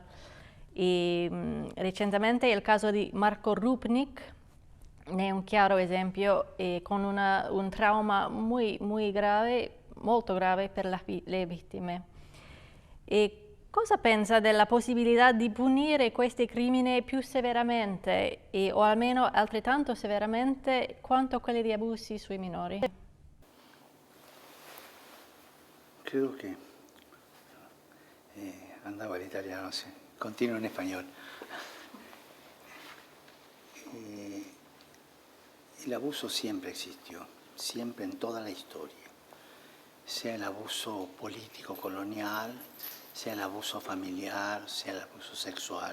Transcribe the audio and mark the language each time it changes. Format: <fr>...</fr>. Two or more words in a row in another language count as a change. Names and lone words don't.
<it>Recentemente il caso di Marco Rupnik ne è un chiaro esempio, con un trauma</it> <es>muy grave,</es> <it>molto grave per le vittime. Cosa pensa della possibilità di punire questi crimini più severamente o almeno altrettanto severamente quanto quelli di abusi sui minori?</it> <es>Creo que andaba el italiano, sí. Continuo en español. El abuso siempre existió, siempre en toda la historia, sea el abuso político colonial, sea el abuso familiar, sea el abuso sexual.</es>